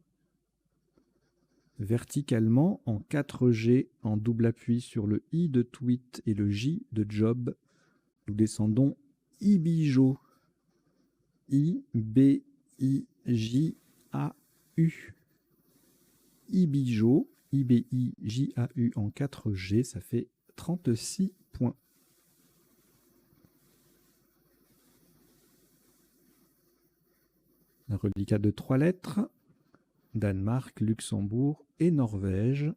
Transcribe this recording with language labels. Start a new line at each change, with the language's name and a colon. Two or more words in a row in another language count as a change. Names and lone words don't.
French: Verticalement, en 4G, en double appui sur le I de tweet et le J de job, nous descendons Ibijo. I-B-I-J-A-U. Ibijo. IBI-JAU en 4G, ça fait 36 points. Un reliquat de 3 lettres. Danemark, Luxembourg et Norvège.